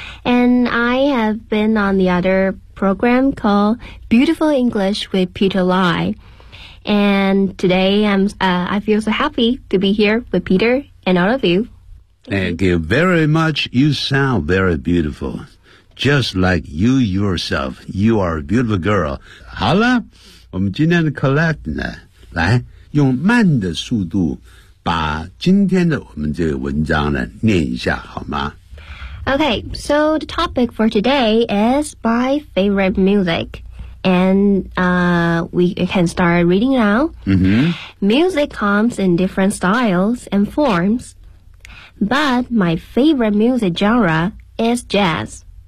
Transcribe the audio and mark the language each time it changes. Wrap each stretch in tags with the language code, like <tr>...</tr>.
<en>And I have been on the other program called Beautiful English with Peter Lai. And today I feel so happy to be here with Peter and all of you. Thank you very much. You sound very beautiful. Just like you yourself, you are a beautiful girl.</en> <zh>好了，我们今天的 Colette 呢，来用慢的速度把今天的我们这个文章呢念一下，好吗？</zh> <en>Okay, so the topic for today is my favorite music. And we can start reading now.、 Mm-hmm. Music comes in different styles and forms. But my favorite music genre is jazz.</en>